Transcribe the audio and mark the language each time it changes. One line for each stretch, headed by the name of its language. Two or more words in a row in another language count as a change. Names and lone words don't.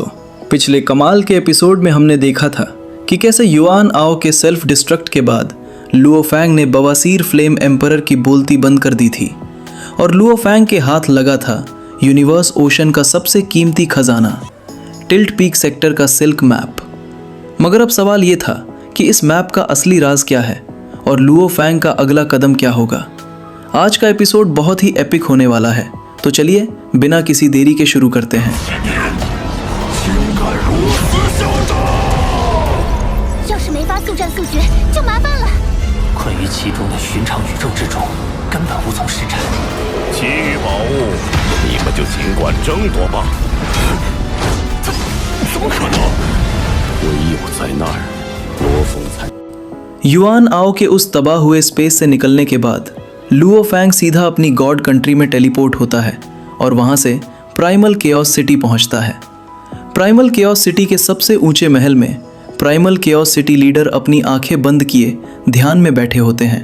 Hindi: पिछले कमाल के एपिसोड में हमने देखा था कि कैसे युआन आओ के
English: self destruct
Hindi: के बाद लुओ फैंग ने बवासीर फ्लेम एम्परर की बोलती बंद कर दी थी और लुओ फैंग के हाथ लगा था यूनिवर्स ओशन का सबसे कीमती खजाना, टिल्ट पीक सेक्टर का
English: silk map.
Hindi: मगर अब सवाल ये था कि इस मैप का असली राज क्या है और लुओ फैंग का अगला कदम क्या होगा। आज का एपिसोड बहुत ही एपिक होने वाला है, तो चलिए बिना किसी देरी के शुरू करते हैं।
Chinese: 要是没法速战速决，就麻烦了。困于其中的寻常宇宙之中，根本无从施展。其余宝物，你们就尽管争夺吧。怎么可能？唯有在那儿，罗峰才。
Hindi: युआन आओ के उस तबाह हुए स्पेस से निकलने के बाद लुओ फैंग सीधा अपनी गॉड कंट्री में टेलीपोर्ट होता है और वहाँ से प्राइमल केओस सिटी पहुँचता है। प्राइमल केओस सिटी के सबसे ऊंचे महल में प्राइमल केओस सिटी लीडर अपनी आंखें बंद किए ध्यान में बैठे होते हैं।